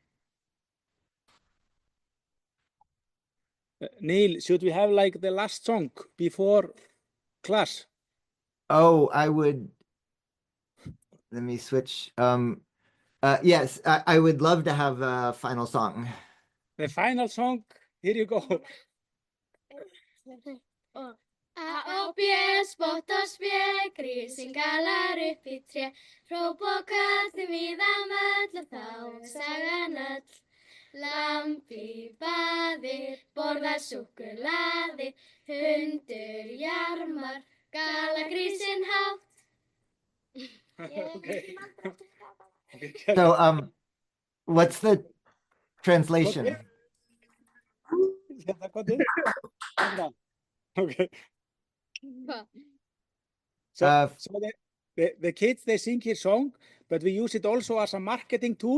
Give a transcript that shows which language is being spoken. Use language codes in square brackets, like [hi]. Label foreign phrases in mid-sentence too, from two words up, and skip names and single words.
[en] Neil, should we have like the last song before class? Oh, let me switch. Yes, I would love to have a final song. The final song, here you go. [is] A og B, spott og spé, grísinn galar upp í tré, hróp og köllum víðam öll og þá sagan öll. Lamb í baði, borðar súkkulaði, hundur jarmar, galagrísinn hátt. [en] Okay. So, what's the translation? Okay. So the kids, they sing his song, but we use it also as a marketing tool.